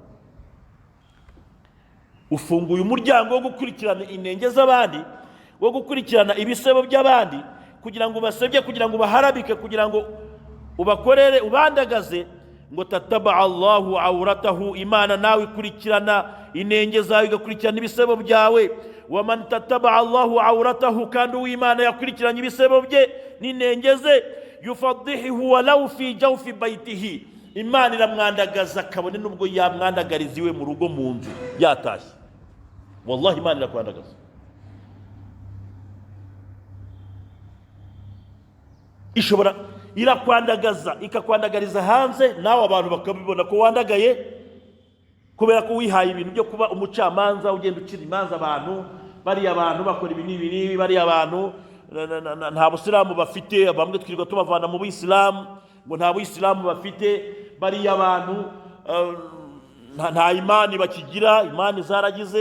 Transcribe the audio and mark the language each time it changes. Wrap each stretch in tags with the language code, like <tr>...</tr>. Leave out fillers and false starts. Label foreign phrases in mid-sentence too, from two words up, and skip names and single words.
<rw>Ufunguye umuryango wo gukurikirana inenge z'abandi, wo gukurikirana ibisebo by'abandi, kugira ngo basebye, kugira ngo baharabike, kugira ngo ubakorere, ubandagaze. Ngo</rw> <ar>تتبع الله عورته,</ar> <rw>Imana nawe ikurikirana inenge zawe, igakurikirana ibisebo byawe.</rw> <ar>ومن تتبع الله عورته, kandi uw'Imana yakurikiranye ibisebo bye n'inenge ze, يفضحه ولو في جوف بيته, Imana iramwandagaza kabone nubwo yamwandagariza iwe mu rugo mu nzu yatashye.</ar> <rw>Wallahi Imana irakwandagaza. Ishobora irakwandagaza, ikakwandagariza hanze, nawe abantu bakabibona ko wandagaye, kubera ko wihaye ibintu byo kuba umucamanza, ugenda ucira imanza abantu, bari abantu bakora ibi n'ibi, bari abantu nta Busilamu bafite, bamwe twirirwa tubavana mu Buislamu ngo nta Buislamu bafite, bari abantu nta imani bakigira, imani zaragize.</rw>